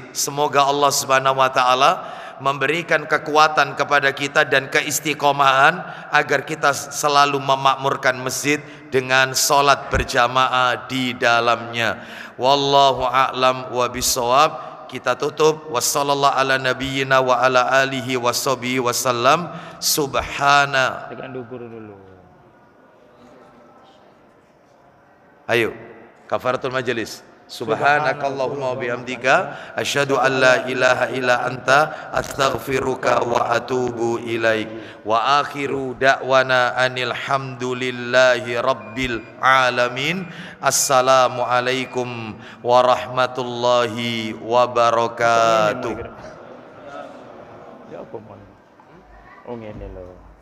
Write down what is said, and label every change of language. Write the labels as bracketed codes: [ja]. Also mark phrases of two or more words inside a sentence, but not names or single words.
[id] Semoga Allah [ar] سبحانه وتعالى [id] memberikan kekuatan kepada kita dan keistiqomahan agar kita selalu memakmurkan masjid dengan sholat berjamaah di dalamnya. [ar] والله أعلم بالصواب. [id] Kita tutup. [ar] وصلى الله على نبينا وعلى آله وصحبه وسلم. Subhana. [id] Tekan dukur dulu. Ayo, [ar] كفارة المجلس. سبحانك اللهم وبحمدك أشهد أن لا إله إلا أنت أستغفرك وأتوب إليك. وآخر دعوانا أن الحمد لله رب العالمين. السلام عليكم ورحمة الله وبركاته. [jv] Ya apa mon? Oh ngene lho.